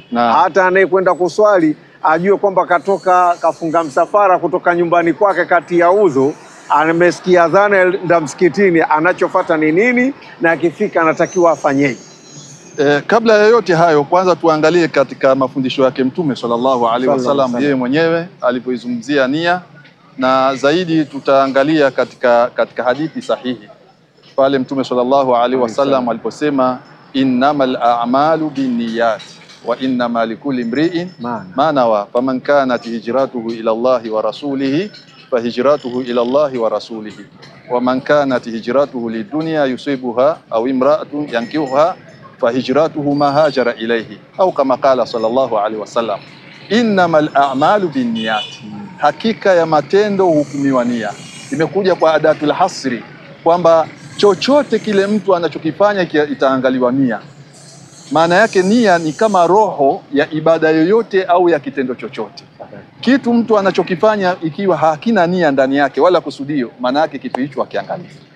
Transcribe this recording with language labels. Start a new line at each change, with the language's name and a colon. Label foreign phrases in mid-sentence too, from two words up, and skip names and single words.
Swahili: Hata anayekwenda kuswali ajue kwamba katoka kafunga msafara kutoka nyumbani kwake kati ya udhu, amesikia adhana nda msikitini, anachofuata ni nini na akifika anatakiwa afanyeje? Kabla ya yote hayo, kwanza tuangalie katika mafundisho yake Mtume
Arabic: صلى الله عليه وسلم
Swahili: yeye mwenyewe alipoizungumzia nia, na zaidi tutaangalia katika hadithi sahihi pale Mtume
Arabic: صلى الله عليه وسلم
Swahili: aliposema
Arabic: إنما الأعمال بالنيات وإنما لكل امرئ ما نوى فمن كانت هجرته إلى الله ورسوله فهجرته إلى الله ورسوله ومن كانت هجرته لدنيا يصيبها أو امرأة ينكحها فهجرته إلى ما هاجر إليه، أو كما قال صلى الله عليه وسلم إنما الأعمال بالنيات,
Swahili: hakika ya matendo hukumiwa nia. Imekuja kwa
Arabic: أداة الحصر
Swahili: kwamba chochote kile mtu anachokifanya itaangaliwa nia. Maana yake nia ni kama roho ya ibada yoyote au ya kitendo chochote. Kitu mtu anachokifanya ikiwa hakina nia ndani yake wala kusudio, maana yake kitu hicho hakiangalii.